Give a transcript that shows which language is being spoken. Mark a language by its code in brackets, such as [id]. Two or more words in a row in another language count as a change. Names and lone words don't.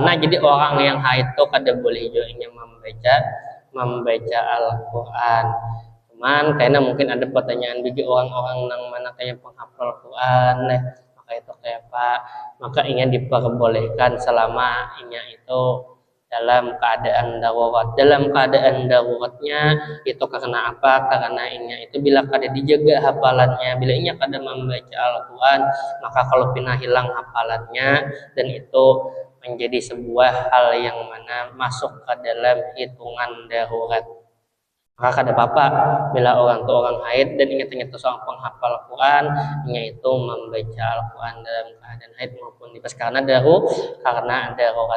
[bjn] Nah, jadi orang yang haid itu kada boleh juga membaca Al-Quran. Cuman karena mungkin ada pertanyaan bagi orang-orang yang mana kayak penghafal Quran maka itu kayak apa, maka ingin diperbolehkan selama inya itu dalam keadaan darurat. Dalam keadaan daruratnya itu karena apa? Karena inya itu bila kada dijaga hafalannya, bila inya kada membaca Al-Quran, maka kalau pindah hilang hafalannya dan itu menjadi sebuah hal yang mana masuk ke dalam hitungan darurat. Maka kada apa-apa bila orang itu orang haid dan ingat-ingat seorang penghafal Quran, nya itu membaca Al-Quran dalam keadaan haid maupun nifas karena darurat.